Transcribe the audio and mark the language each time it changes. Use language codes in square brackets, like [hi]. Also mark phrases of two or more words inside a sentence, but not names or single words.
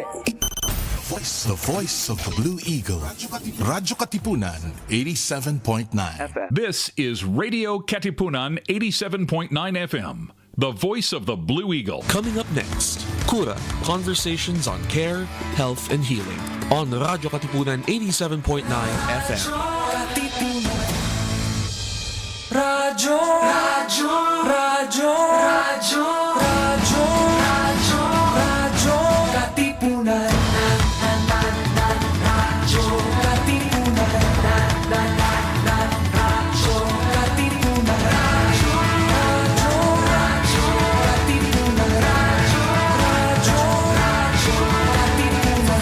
[en] The voice of the Blue Eagle. Radyo Katipunan 87.9 FM. This is Radio Katipunan 87.9 FM. The voice of the Blue Eagle. Coming up next, Cura, conversations on care, health, and healing on Radyo Katipunan 87.9 FM. Radyo, Radyo, Radyo, Radyo, Radyo, Radyo, Radyo, Katipunan. Radyo Katipunan. Radyo Katipunan. Radyo Katipunan. Radyo Katipunan.